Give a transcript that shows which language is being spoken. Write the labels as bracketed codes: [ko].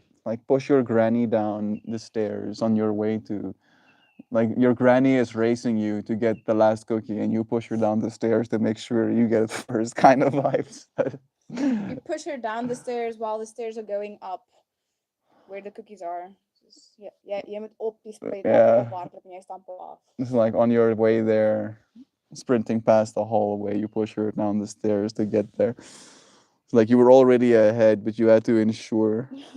[en] Like push your granny down the stairs on your way to, like your granny is racing you to get the last cookie and you push her down the stairs to make sure you get it first kind of vibes. You push her down the stairs while the stairs are going up where the cookies are. [af] Dus jy moet op die split ophardloop en jy stamp af. [en] It's like on your way there, sprinting past the hallway, you push her down the stairs to get there. It's like you were already ahead, but you had to ensure.